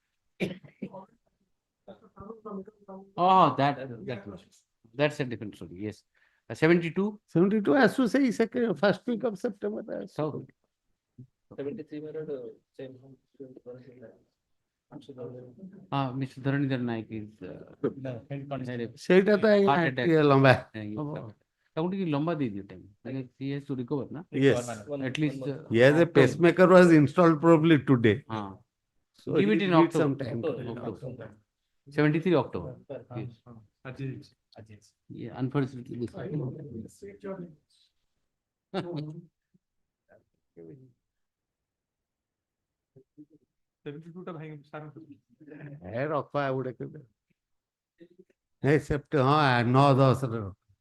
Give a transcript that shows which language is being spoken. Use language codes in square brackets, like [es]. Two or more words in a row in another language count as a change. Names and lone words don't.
[en] Oh, that's a different story. Yes. 72. 72 as to say second, first week of September. So 73 matter same. Mr. Dharanidhar Naik is [or] ସେଇଟା ତ ଆଜ୍ଞା [en] heart attack. [or] ଟିକେ ଲମ୍ବା. ତାକୁ ଟିକେ ଲମ୍ବା ଦେଇଦିଅ time. [en] Like he has to recover, na? Yes. At least. Yes, a pacemaker was installed probably today. So So give he it in needs October. some time. October. 73 October. Yes. Yeah, unfortunately. this- 72 টা ভাঙে সারা [or] ରଖ ଆଉ ଗୋଟେ କେବେ ନାଇଁ ସେପ୍ଟ ହଁ 9-10 ରେ ରଖ।